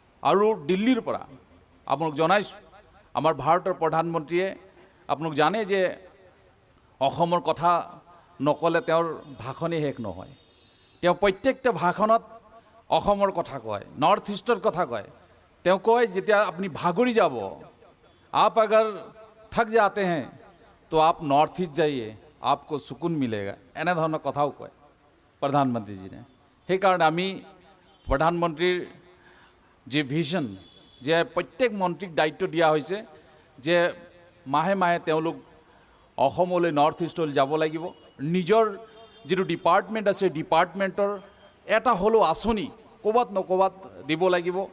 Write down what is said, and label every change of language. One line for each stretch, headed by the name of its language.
Assamese: আৰু দিল্লীৰ পৰা আপোনাক জনাইছোঁ আমাৰ ভাৰতৰ প্ৰধানমন্ত্ৰীয়ে আপোনাক জানে যে অসমৰ কথা নক'লে তেওঁৰ ভাষণেই শেষ নহয়। তেওঁ প্ৰত্যেকটা ভাষণত অসমৰ কথা কয়, নৰ্থ ইষ্টৰ কথা কয়। তেওঁ কয় যেতিয়া আপুনি ভাগৰি যাব,
Hindi: आप अगर थक जाते हैं तो आप नॉर्थ ईस्ट जाइए, आपको सुकून मिलेगा।
Assamese: এনেধৰণৰ কথাও কয় প্ৰধানমন্ত্ৰীজীয়ে। সেইকাৰণে আমি প্ৰধানমন্ত্ৰীৰ যে ভিজন, যে প্ৰত্যেক মন্ত্ৰীক দায়িত্ব দিয়া হৈছে যে মাহে মাহে তেওঁলোক অসমলৈ নৰ্থ ইষ্টলৈ যাব লাগিব। নিজৰ যিটো ডিপাৰ্টমেণ্ট আছে ডিপাৰ্টমেণ্টৰ এটা হ'লেও আঁচনি ক'ৰবাত নক'ৰবাত দিব লাগিব।